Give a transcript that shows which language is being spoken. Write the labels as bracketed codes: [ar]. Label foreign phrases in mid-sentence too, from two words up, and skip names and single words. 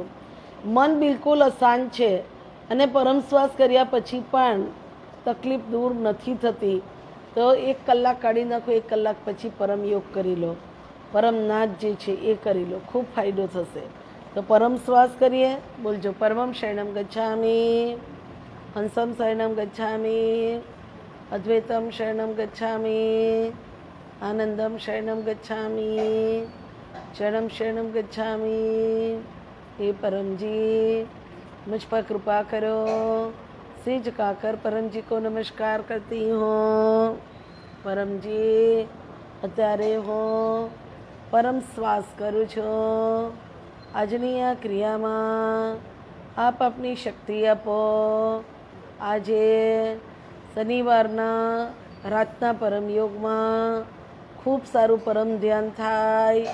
[gu] મન બિલકુલ અશાંત છે અને પરમ શ્વાસ કર્યા પછી પણ તકલીફ દૂર નથી થતી તો 1 કલાક કાઢી નાખો, 1 કલાક પછી પરમ યોગ કરી લો, પરમનાદ જે છે એ કરી લો, ખૂબ ફાયદો થશે. તો પરમ શ્વાસ કરીએ. [sa] બોલજો પરમમ શરણમ ગચ્છામિ, હંસમ શરણમ ગચ્છામિ, અદ્વૈતમ શરણમ ગચ્છામિ, આનંદમ શરણમ ગચ્છામિ, ચરણમ શરણમ ગચ્છામિ. [hi] हे परम जी मुझ पर कृपा करो. सिर झुकाकर परम जी को नमस्कार करती हूँ. परम जी [gu] અત્યારે હું પરમ શ્વાસ કરું છું. આજની આ ક્રિયામાં આપ આપની શક્તિ આપો. આજે શનિવારના રાતના પરમ યોગમાં ખૂબ સારું પરમ ધ્યાન થાય.